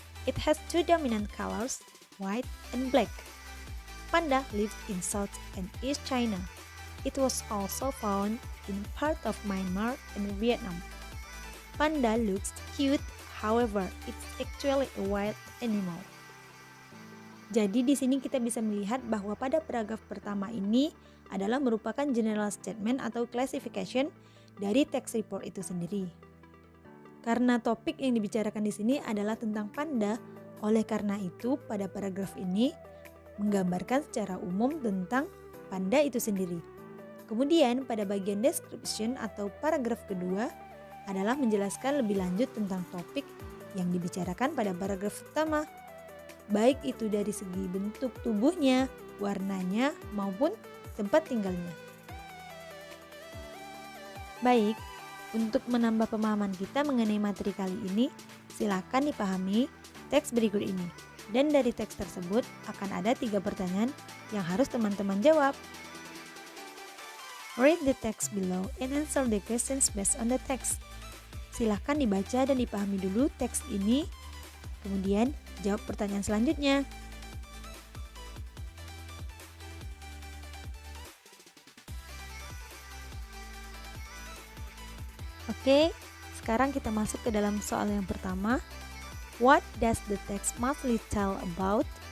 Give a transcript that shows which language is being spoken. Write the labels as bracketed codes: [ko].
[en] It has two dominant colors, white and black. Panda lives in South and East China. It was also found in part of Myanmar and Vietnam. Panda looks cute, however, it's actually a wild animal. [id] Jadi di sini kita bisa melihat bahwa pada paragraf pertama ini adalah merupakan general statement atau classification dari text report itu sendiri. Karena topik yang dibicarakan di sini adalah tentang panda, oleh karena itu pada paragraf ini menggambarkan secara umum tentang panda itu sendiri. Kemudian pada bagian description atau paragraf kedua adalah menjelaskan lebih lanjut tentang topik yang dibicarakan pada paragraf pertama, baik itu dari segi bentuk tubuhnya, warnanya, maupun tempat tinggalnya. Baik, untuk menambah pemahaman kita mengenai materi kali ini, silakan dipahami teks berikut ini. Dan dari teks tersebut akan ada 3 pertanyaan yang harus teman-teman jawab. [en] Read the text below and answer the questions based on the text. [id] Silahkan dibaca dan dipahami dulu teks ini, kemudian jawab pertanyaan selanjutnya. Oke, sekarang kita masuk ke dalam soal yang pertama. [en] What does the text mostly tell about?